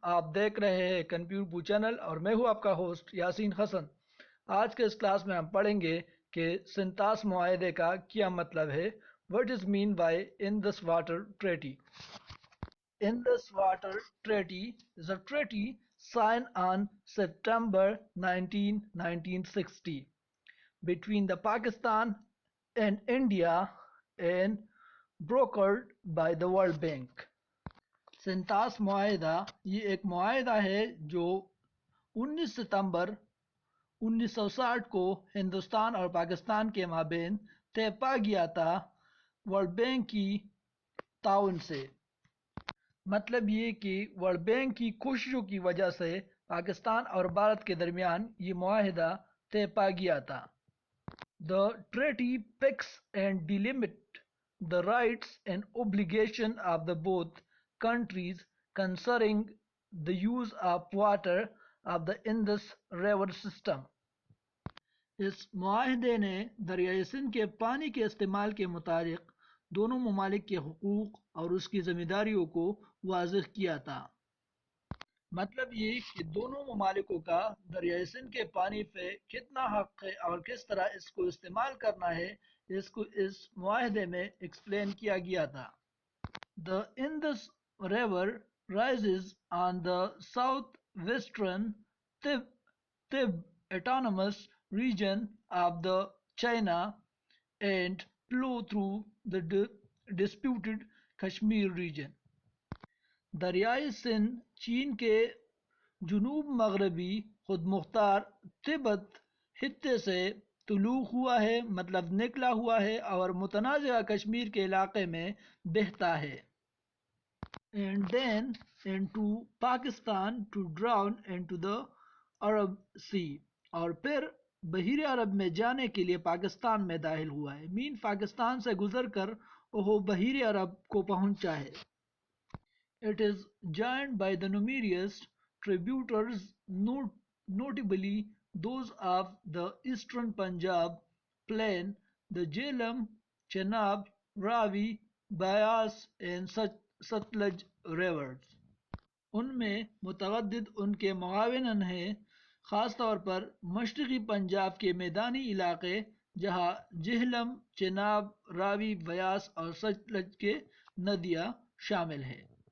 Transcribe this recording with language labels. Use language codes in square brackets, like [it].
[ur] آپ دیکھ رہے ہیں کنفیوز چینل اور میں ہوں آپ کا ہوسٹ یاسین حسن. آج کے اس کلاس میں ہم پڑھیں گے کہ سنتاس معاہدے کا کیا مطلب ہے. [en] What is mean by Indus water treaty. Indus Water Treaty is a treaty signed on September 19, 1960 between the Pakistan and India and brokered by the World Bank. [ur] سنتاس معاہدہ یہ ایک معاہدہ ہے جو 19 ستمبر 1960 کو ہندوستان اور پاکستان کے مابین طے پا گیا تھا ورلڈ بینک کی تعاون سے. مطلب یہ کہ ورلڈ بینک کی کوششوں کی وجہ سے پاکستان اور بھارت کے درمیان یہ معاہدہ طے پا گیا تھا. [en] The treaty picks and delimits the rights and obligations of the both countries concerning the use of water of the Indus River system. [ur] اس معاہدے نے دریائے سندھ کے پانی کے استعمال کے متعلق دونوں ممالک کے حقوق اور اس کی ذمہ داریوں کو واضح کیا تھا. مطلب یہ کہ دونوں ممالکوں کا دریائے سندھ کے پانی پہ کتنا حق ہے اور کس طرح اس کو استعمال کرنا ہے اس کو اس معاہدے میں ایکسپلین کیا گیا تھا. [en] The Indus River rises on the southwestern Tib autonomous region of the China and flow through the disputed Kashmir region. [ur] دریائے سندھ چین کے جنوب مغربی خود مختار تبت خطے سے طلوع ہوا ہے مطلب نکلا ہوا ہے اور متنازعہ کشمیر کے علاقے میں بہتا ہے. [en] And then into Pakistan to drown into the Arab Sea. [ur] اور پھر بحیر عرب میں جانے کے لیے پاکستان میں داخل ہوا ہے. مین پاکستان سے گزر کر وہ بحیر عرب کو پہنچا ہے. [en] It is joined by the numerous tributaries, notably those of the eastern Punjab plain, the Jhelum, Chenab, Ravi, Beas and Satluj rivers. [ur] ان میں متعدد ان کے معاون ہیں، خاص طور پر مشرقی پنجاب کے میدانی علاقے جہاں جہلم، چناب، راوی، بیاس اور ستلج کے ندیاں شامل ہیں.